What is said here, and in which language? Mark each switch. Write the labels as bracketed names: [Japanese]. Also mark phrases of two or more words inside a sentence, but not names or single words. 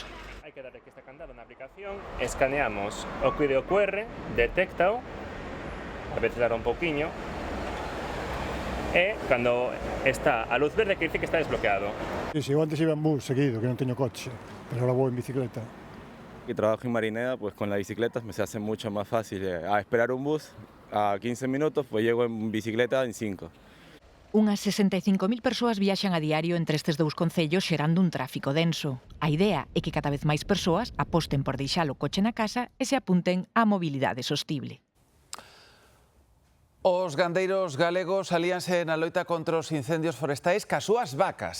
[Galician] Hai que darle que está candado na aplicación, escaneamos o código QR, detéctao, [Spanish] a veces [Galician] dará un pouquiño, e cando está a luz verde que dice que está desbloqueado. Sí, eu antes iba en bus seguido, que non teño coche, pero ahora vou en bicicleta. [Spanish] Y trabajo en Marineda, pues con las bicicletas me se hace mucho más fácil. A esperar un bus a 15 minutos, pues llego en bicicleta en 5. [Galician] Unhas 65.000 persoas viaxan a diario entre estes 2 concellos xerando un tráfico denso. A idea é que cada vez máis persoas aposten por deixar o coche na casa e se apunten á mobilidade sostible. Os gandeiros galegos alíanse na loita contra os incendios forestais cas súas vacas.